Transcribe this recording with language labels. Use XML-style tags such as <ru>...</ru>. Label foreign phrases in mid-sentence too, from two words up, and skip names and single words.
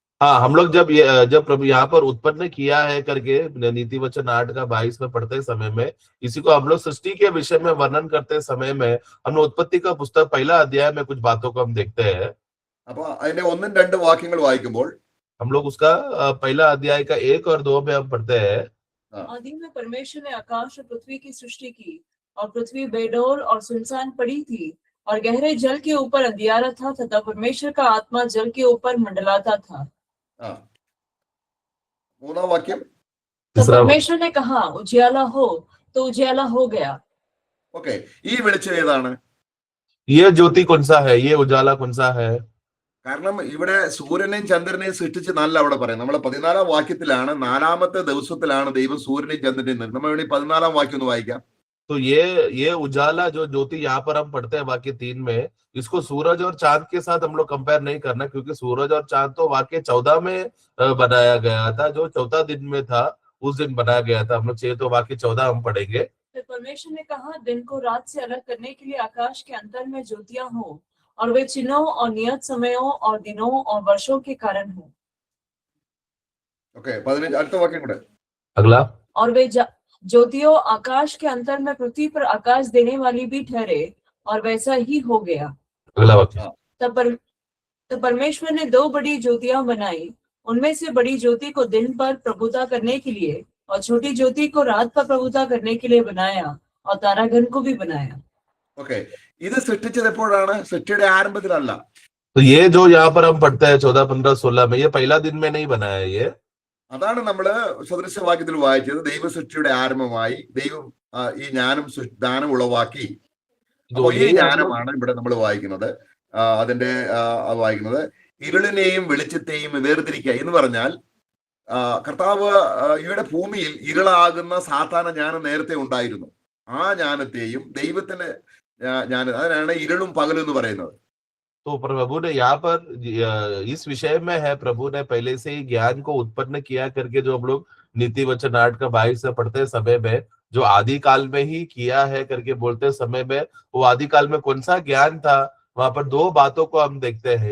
<hi>हाँ, हम लोग जब प्रभु यहाँ पर उत्पन्न किया है करके नीति वचन 8 का 22 में पढ़ते समय में, इसी को हम लोग सृष्टि के विषय में वर्णन करते समय में हम लोग उत्पत्ति का पुस्तक पहला अध्याय में कुछ बातों को हम देखते हैं.</hi> <ml>അപ്പൊ അതിന്റെ 1-2 വാക്യങ്ങൾ വായിക്കുമ്പോൾ</ml> <hi>हम लोग उसका पहला अध्याय का 1 और 2 में हम पढ़ते हैं. आदि में परमेश्वर ने आकाश और पृथ्वी की सृष्टि की, और पृथ्वी बेडौल और सुनसान पड़ी थी, और गहरे जल के ऊपर अंधियारा था, तथा परमेश्वर का आत्मा जल के ऊपर मंडलाता था.</hi> <ml>മൂന്നാം വാക്യം.</ml> <hi>तो परमेश्वर ने कहा उजियाला हो, तो उजियाला हो गया.</hi> <ml>ഓക്കെ, ഈ വെളിച്ചം ഏതാണ്?</ml> <hi>ये ज्योति कौन सा है, ये उजाला कौन सा है?</hi> <ml>കാരണം ഇവിടെ സൂര്യനെയും ചന്ദ്രനെയും സൃഷ്ടിച്ച് നല്ല അവിടെ പറയുന്നത്. നമ്മളെ 14-ാം വാക്യത്തിലാണ്, 4-ാമത്തെ ദിവസത്തിലാണ് ദൈവം സൂര്യനെയും ചന്ദ്രനെയും നിർമ്മിച്ചത്. നമ്മൾ വേണ്ടി 14-ാം വാക്യം ഒന്ന് വായിക്കാം.</ml> <hi>तो ये उजाला जो ज्योति यहाँ पर हम पढ़ते हैं वाक्य 3 में, इसको सूरज और चांद के साथ हम लोग कंपेयर नहीं करना, क्योंकि सूरज और चांद तो वाक्य 14 में बनाया गया था, जो चौथा दिन में था उस दिन बनाया गया था. हम लोग चाहिए तो वाक्य 14 हम पढ़ेंगे. फिर परमेश्वर ने कहा दिन को रात से अलग करने के लिए आकाश के अंतर में ज्योतियां हो, और वे चिन्हों और नियत समयों और दिनों और वर्षों के कारण हो.</hi> <ml>ഓക്കെ, 15 അടുത്ത വാക്യം കൂടെ.</ml> <hi>अगला. और वे ज्योतियों आकाश के अंतर में पृथ्वी पर आकाश देने वाली भी ठहरे, और वैसा ही हो गया. अगला वाक्य. तब परमेश्वर ने 2 बड़ी ज्योतियां बनाई, उनमें से बड़ी ज्योति को दिन पर प्रभुता करने के लिए, और छोटी ज्योति को रात पर प्रभुता करने के लिए बनाया, और तारागण को भी बनाया.</hi> <ml>ഓക്കെ, ഇത് സൃഷ്ടിച്ചത് എപ്പോഴാണ്? സൃഷ്ടിയുടെ ആരംഭത്തിലല്ല.</ml> <hi>तो ये जो यहाँ पर हम पढ़ते हैं 14, 15, 16 में, ये पहला दिन में नहीं बनाया है ये.</hi> <ml>അതാണ് നമ്മള് സദൃശവാക്യത്തിൽ വായിച്ചത്. ദൈവസൃഷ്ടിയുടെ ആരംഭമായി ദൈവം ഈ ജ്ഞാനം ഉളവാക്കി. അപ്പൊ ഈ ജ്ഞാനമാണ് ഇവിടെ നമ്മൾ വായിക്കുന്നത്. അതിന്റെ വായിക്കുന്നത് ഇരുളിനെയും വെളിച്ചത്തെയും വേർതിരിക്കുക എന്ന് പറഞ്ഞാൽ, കർത്താവ് ഇവിടെ ഭൂമിയിൽ ഇരുളാകുന്ന സാധാരണ ജ്ഞാനം നേരത്തെ ഉണ്ടായിരുന്നു. ആ ജ്ഞാനത്തെയും ദൈവത്തിന് ജ്ഞാനം, അതിനാണ് ഇരുളും പകലും എന്ന് പറയുന്നത്.</ml> <hi>तो प्रभु ने यहाँ पर इस विषय में है, प्रभु ने पहले से ही ज्ञान को उत्पन्न किया करके, जो हम लोग नीति वचन 8 का 22 से पढ़ते समय में, जो आदि काल में ही किया है करके बोलते समय में, वो आदि काल में कौन सा ज्ञान था, वहां पर 2 बातों को हम देखते हैं.</hi>